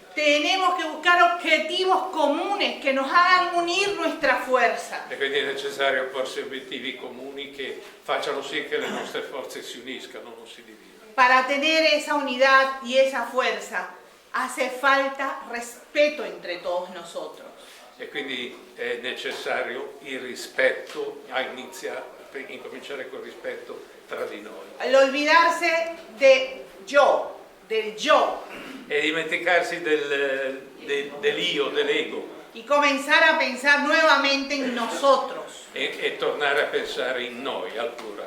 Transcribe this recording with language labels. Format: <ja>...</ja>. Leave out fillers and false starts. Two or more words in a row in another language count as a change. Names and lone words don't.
<es>Tenemos que buscar objetivos comunes que nos hagan unir nuestra fuerza.</es> <it>E quindi è necessario porsi obiettivi comuni che facciano sì che le nostre forze si uniscano, non si dividano.</it> <es>Para tener esa unidad y esa fuerza hace falta respeto entre todos nosotros.</es> <it>E quindi è necessario il rispetto, incominciare col rispetto tra di noi.</it> <es>El olvidarse del yo.</es> <it>E dimenticarsi dell'io, dell'ego.</it> <es>Y comenzar a pensar nuevamente en nosotros.</es> <it>E tornare a pensare in noi, al plurale.</it>